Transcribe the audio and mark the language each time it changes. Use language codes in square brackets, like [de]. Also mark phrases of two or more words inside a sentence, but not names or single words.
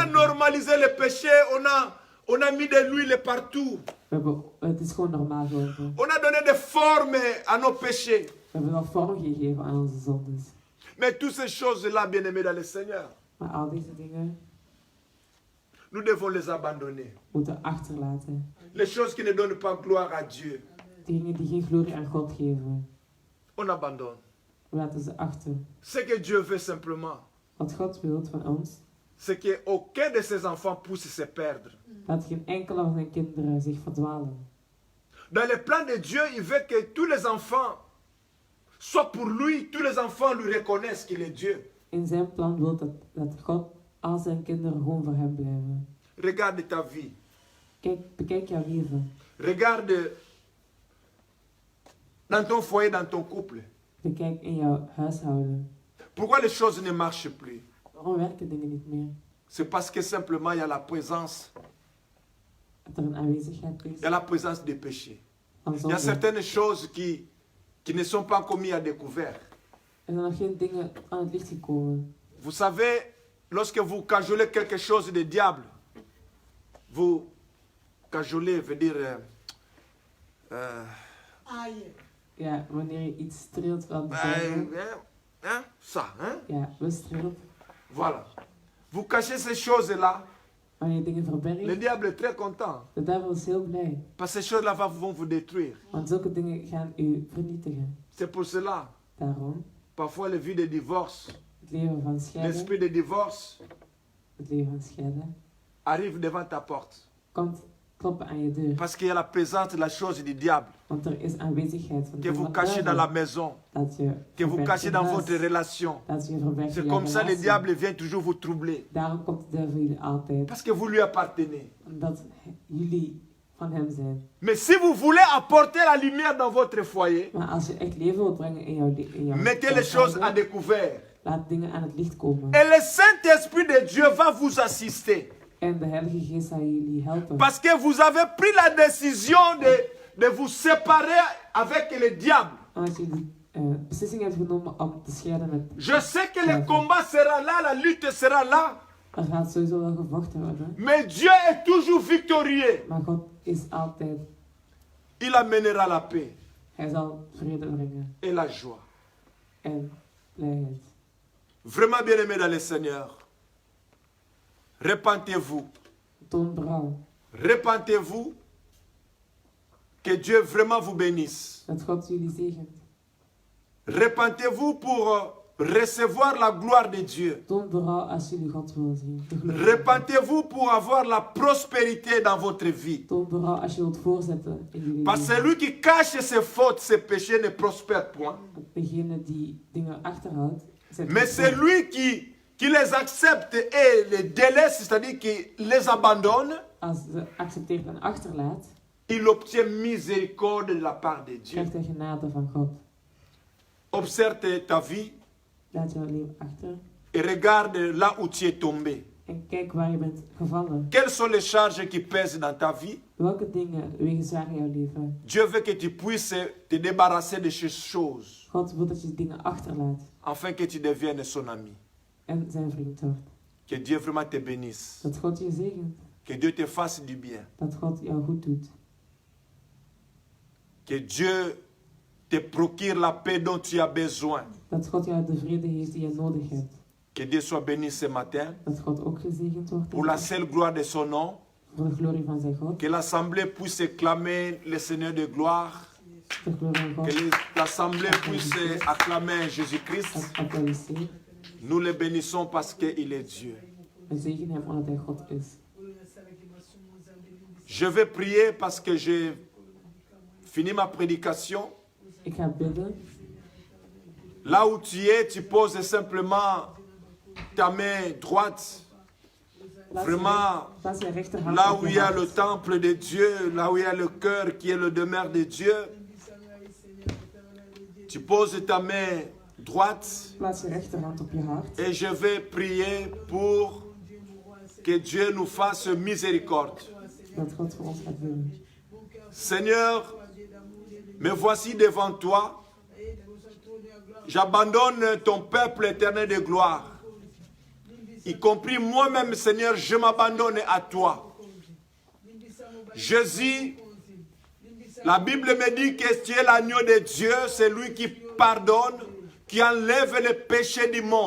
[nl] geworden. [fr] normalisé le péché, on a mis de l'huile partout. [nl] Het is gewoon normaal geworden. [fr] On a donné des formes à nos péchés. [nl] We hebben wel vorm gegeven aan onze zondes. [fr] Mais toutes ces choses-là, bien-aimés dans le Seigneur, [nl] Maar al deze dingen [fr] nous devons les abandonner. [nl] moeten achterlaten. [fr] Les choses qui ne donnent pas gloire à Dieu, [nl] Dingen die geen glorie aan God geven. [fr] on abandonne. [nl] We laten ze achter. [fr] Ce que Dieu veut simplement, [nl] Wat God wil van ons, [fr] c'est qu'aucun de ses enfants puisse se perdre. [nl] dat geen enkele van zijn kinderen zich verdwalen. [fr] Dans le plan de Dieu, il veut que tous les enfants soient pour lui, tous les enfants lui reconnaissent qu'il est Dieu. [nl] In zijn plan wil dat God al zijn kinderen gewoon voor hem blijven. [fr] Regarde ta vie. [nl] Bekijk jouw leven. [fr] Regarde dans ton foyer, dans ton couple. [nl] Bekijk in jouw huishouden. [fr] Pourquoi les choses ne marchent plus? [nl] Waarom werken dingen niet meer? [fr] C'est parce que simplement il y a la présence. [nl] Dat er een aanwezigheid is [fr] Il y a la présence des péchés. [nl] van [fr] Il y a [nl] zonde. [fr] certaines choses qui ne sont pas encore mises à découvert. [nl] Er zijn nog geen dingen aan het licht gekomen. [fr] Vous savez, lorsque vous cajolez quelque chose de diable, vous cajoler veut dire... [nl] Ja, wanneer je iets streelt van de hein, duivel. [fr] hein, ça, hein? [nl] Ja, bestreelt. [fr] Voilà. Vous cachez ces choses-là, [nl] Wanneer je dingen [fr] le [nl] verbergt. [fr] diable est très content. [nl] De duivel is heel blij. [fr] Parce que ces choses-là vont vous détruire. [nl] Want zulke dingen gaan u vernietigen. [fr] C'est pour cela, [nl] Daarom, [fr] parfois le vie de divorce, [nl] het leven van scheiden, [fr] l'esprit de divorce [nl] het leven van scheiden, [fr] arrive devant ta porte. [nl] komt kloppen aan je deur. [fr] Parce qu'il y a la présence de la chose du diable [nl] Want er is aanwezigheid van [fr] que [nl] de [fr] vous cachez dans la maison, [nl] dat je [fr] que vous [nl] verbergt [fr] cachez [nl] in [fr] dans [nl] huis, [fr] votre relation. [nl] dat je verbergt [fr] C'est [nl] in [fr] comme [nl] jouw [fr] ça le [nl] relatie. [fr] diable vient toujours vous troubler. [nl] Daarom komt de duivel jullie altijd. [fr] Parce que vous lui appartenez. [nl] Omdat jullie van hem zijn. [fr] Mais si vous voulez apporter la lumière dans votre foyer, [nl] Maar als je echt leven wilt brengen in jouw [fr] mettez les choses à découvert. [nl] laat dingen aan het licht komen. [fr] Et le Saint-Esprit de Dieu va vous assister. [nl] En de Heilige Geest zal jullie helpen. [fr] Parce que vous avez pris la décision de vous séparer avec le diable. [nl] Omdat jullie beslissing hebt genomen om te scheiden met... [fr] Je sais que le combat sera là, la lutte sera là. [nl] Er gaat sowieso wel gevochten worden. [fr] Mais Dieu est toujours victorieux. [nl] Maar God is altijd... [fr] Il amènera la paix [nl] Hij zal vrede brengen. [fr] et la joie. [nl] En blijheid. [fr] Vraiment bien-aimé dans le Seigneur. Repentez-vous. [nl] Toon berouw. [fr] Repentez-vous. Que Dieu vraiment vous bénisse. [nl] Dat God jullie zegent. [fr] Repentez-vous pour recevoir la gloire de Dieu. [nl] Toon berouw als jullie God willen zien. [fr] Repentez-vous pour avoir la prospérité dans votre vie. [nl] Toon berouw als je wilt voorzetten in jullie [fr] Parce que [nl] leven. [fr] celui qui cache ses fautes, ses péchés ne prospère point. [nl] Degene die dingen achterhoudt... zet [fr] Mais [nl] niet [fr] c'est [nl] door. [fr] lui qui les accepte et les délaisse, c'est-à-dire qui les abandonne, [nl] Als ze accepteert en achterlaat, [fr] il obtient miséricorde de la part de Dieu. [nl] krijgt hij genade van God. [fr] Observe ta vie, [nl] Laat jouw leven achter. [fr] et regarde là où tu es tombé. [nl] En kijk waar je bent gevallen. [fr] Quelles sont les charges qui pèsent dans ta vie? [nl] Welke dingen wegen zwaar in jouw leven? [fr] Dieu veut que tu puisses te débarrasser de ces choses, [nl] God wil dat je dingen achterlaat [fr] afin que tu deviennes son ami. [nl] en zijn vriend wordt. [fr] Que Dieu vraiment te bénisse. [nl] Dat God je zegent. [fr] Que Dieu te fasse du bien. [nl] Dat God jou goed doet. [fr] Que Dieu te procure la paix dont tu as besoin. [nl] Dat God jou de vrede geeft die je nodig hebt. [fr] Que Dieu soit béni ce matin. [nl] Dat God ook gezegend wordt. [fr] Pour la seule gloire de son nom. [nl] Voor de glorie van zijn God. [fr] Que l'assemblée puisse acclamer le Seigneur de gloire. [nl] De glorie van God. [fr] Que l'assemblée puisse acclamer Jésus-Christ. [nl] Applaudisseer. [fr] Nous le bénissons parce qu'il est Dieu. [nl] We zegen hem omdat hij God is. [fr] Je vais prier parce que j'ai fini ma prédication. [nl] Ik ga bidden. [fr] Là où tu es, tu poses simplement ta main droite. Vraiment, [nl] Plaats je rechterhand [fr] là [nl] op [fr] où [nl] je [fr] il y a [nl] hart. [fr] le temple de Dieu, là où il y a le cœur qui est le demeure de Dieu. Tu poses ta main droite [nl] Plaats je rechterhand op je hart. [fr] et je vais prier pour que Dieu nous fasse miséricorde. [nl] Dat God voor ons gaat willen. [fr] Seigneur, me voici devant toi. J'abandonne ton peuple éternel de gloire. Y compris moi-même, Seigneur, je m'abandonne à toi. Jésus, la Bible me dit que tu es l'agneau de Dieu, c'est lui qui pardonne, qui enlève les péchés du monde.